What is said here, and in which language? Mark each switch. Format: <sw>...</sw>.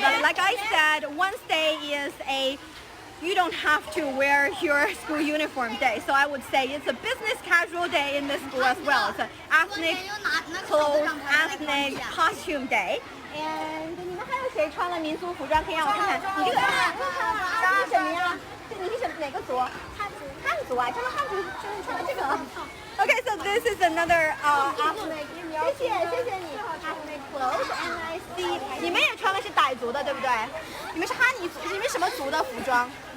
<en>But like I said, Wednesday is you don't have to wear your school uniform day. So I would say it's a business casual day in this school as well. It's an ethnic clothes, ethnic costume day.</en> <zh>And 你们还有谁穿了民族服装？可以让我看看。你这个是什么呀？你是哪个族？汉族啊，穿了汉族，穿了这个。</zh> <en>Okay, so this is another ethnic.</en> <zh>谢谢你</zh> <en>ethnic clothes, and I see</en> <zh>你们也穿的是傣族的，对不对？你们是哈尼族，你们什么族的服装？</zh>